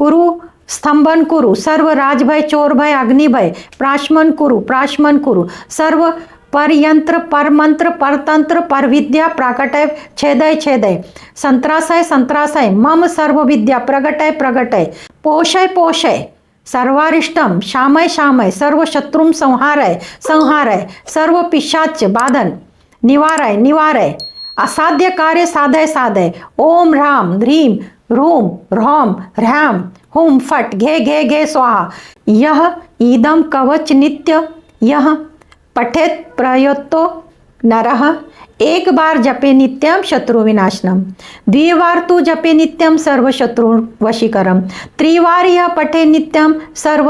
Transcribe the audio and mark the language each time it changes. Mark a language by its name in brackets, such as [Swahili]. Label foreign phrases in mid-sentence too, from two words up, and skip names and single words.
[Sanskrit] कुरु सर्व राजभय चोर भय अग्निभय प्राशमन कुरु सर्व परयंत्र परमंत्र परतंत्र परविद्या प्राकटय छेदय छेदय संत्रासय संत्रासय मम सर्व विद्या प्रगटय प्रगटय पोषय पोषय सर्वारिष्टम शामय शामय सर्व शत्रुम संहारय संहारय सर्व पिशाच बाधन निवारय निवारय असाध्य कार्य साधय साधय। ओम ह्राम ह्रीम ह्रूम ह्रौम ह्रैम हुम फट घे घे घे स्वाहा। यह इदम कवच नित्य यह पठेत प्रयतो नरः एक बार जपे नित्यम शत्रु विनाशनम द्विवार तू जपे नित्यम सर्व शत्रु वशीकरम त्रिवार यह पठे नित्यम सर्व